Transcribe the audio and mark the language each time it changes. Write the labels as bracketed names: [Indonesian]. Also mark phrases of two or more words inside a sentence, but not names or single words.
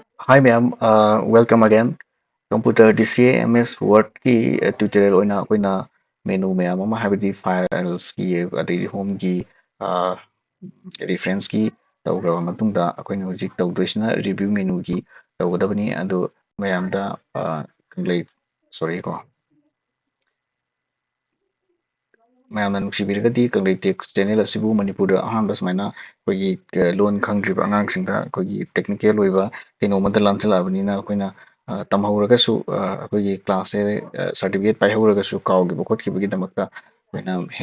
[English] Hi ma'am, welcome again. [Manipuri] Computer DCA MS Word की tutorial ꯑꯣꯏꯅ ꯑꯩꯈꯣꯏꯅ menu ꯃꯌꯥꯝ ꯑꯃ ꯍꯥꯏꯕꯗꯤ files ꯒꯤ ꯑꯗꯩꯗꯤ home ꯒꯤ reference ꯒꯤ ꯇꯧꯈ꯭ꯔꯕ ꯃꯇꯨꯡꯗ ꯑꯩꯈꯣꯏꯅ ꯍꯧꯖꯤꯛ ꯇꯧꯗꯣꯏꯁꯤꯅ [English] review menu [Manipuri] ꯒꯤ ꯇꯧꯒꯗꯕꯅꯤ ꯑꯗꯨ ꯃꯌꯥꯝꯗ ꯀꯪꯂꯩ sorry ꯀꯣ ꯃꯌꯥꯝꯅ ꯅꯨꯡꯁꯤꯕꯤꯔꯒꯗꯤ ꯀꯪꯂꯩ [English] tech channel [Manipuri] ꯑꯁꯤꯕꯨ ꯃꯅꯤꯄꯨꯔꯗ ꯑꯍꯥꯟꯕ ꯁꯨꯃꯥꯏꯅ ꯑꯩꯈꯣꯏꯒꯤ ꯂꯣꯟ ꯈꯪꯗ꯭ꯔꯤꯕ ꯑꯉꯥꯡꯁꯤꯡꯗ ꯑꯩꯈꯣꯏꯒꯤ ꯇꯦꯛꯅꯤꯀꯦꯜ ꯑꯣꯏꯕ ꯀꯩꯅꯣꯃꯗ ꯂꯥꯟꯁꯤꯜꯂꯛꯑꯕꯅꯤꯅ ꯑꯩꯈꯣꯏꯅ ꯇꯝꯍꯧꯔꯒꯁꯨ ꯑꯩꯈꯣꯏꯒꯤ ꯀ꯭ꯂꯥꯁꯁꯦ ꯁꯥꯔꯇꯤꯐꯤꯀꯦꯠ ꯄꯥꯏꯍꯧꯔꯒꯁꯨ ꯀꯥꯎꯈꯤꯕ ꯈꯣꯠꯈꯤꯕꯒꯤꯗꯃꯛꯇ ꯑꯩꯈꯣꯏꯅ